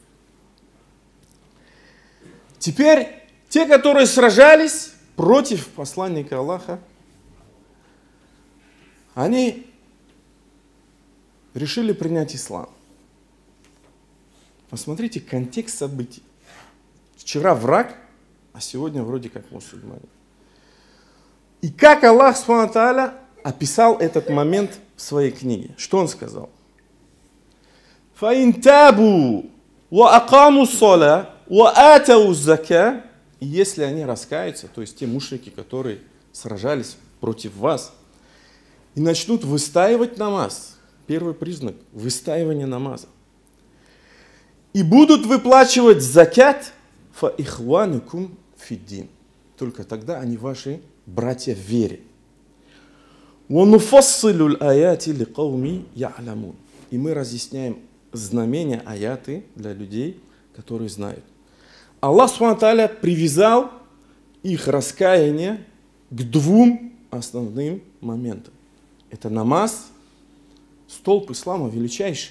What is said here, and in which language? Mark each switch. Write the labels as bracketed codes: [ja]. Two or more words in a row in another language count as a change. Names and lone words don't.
[ru] Теперь те, которые сражались против посланника Аллаха, они решили принять ислам. Посмотрите контекст событий. Вчера враг, а сегодня вроде как мусульмане. И как Аллах [ar] سبحانه تعالى [ru] описал этот момент в своей книге. Что он сказал? [ar] فَإِن تَابُوا وَأَقَامُوا الصَّلَاةَ وَآتَوُا الزَّكَاةَ. [ru] И если они раскаются, то есть те мушрики, которые сражались против вас, и начнут выстаивать намаз. Первый признак – выстаивание намаза. и будут выплачивать закят [ar] فإخوانكم في الدين. [ru] Только тогда они ваши братья в вере. [ar] وَنُفَصِّلُ الْآيَاتِ لِقَوْمِ يَعْلَمُونَ. [ru] И мы разъясняем знамения, аяты для людей, которые знают. Аллах [ar] سبحانه وتعالى [ru] привязал их раскаяние к двум основным моментам. Это намаз, столб ислама величайший.